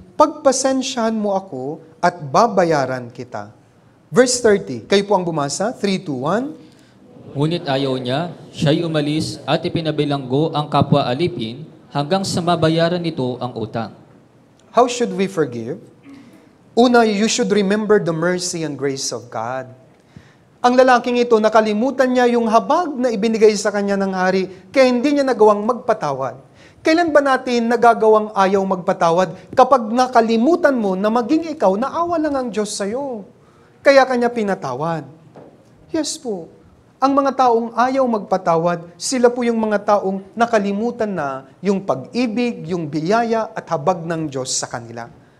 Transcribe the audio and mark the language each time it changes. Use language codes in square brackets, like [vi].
[tl] pagpasensyahan mo ako at babayaran kita. Verse 30, kayo po ang bumasa, 3, 2, 1. Ngunit ayaw niya, siya'y umalis at ipinabilanggo ang kapwa alipin hanggang sa mabayaran nito ang utang. [en] How should we forgive? Una, you should remember the mercy and grace of God. [tl] Ang lalaking ito, nakalimutan niya yung habag na ibinigay sa kanya ng hari, kaya hindi niya nagawang magpatawad. Kailan ba natin nagagawang ayaw magpatawad? Kapag nakalimutan mo na maging ikaw, naawa lang ang Diyos sa'yo. Kaya kanya pinatawad. Yes po. Ang mga taong ayaw magpatawad, sila po yung mga taong nakalimutan na yung pag-ibig, yung biyaya at habag ng Diyos sa kanila.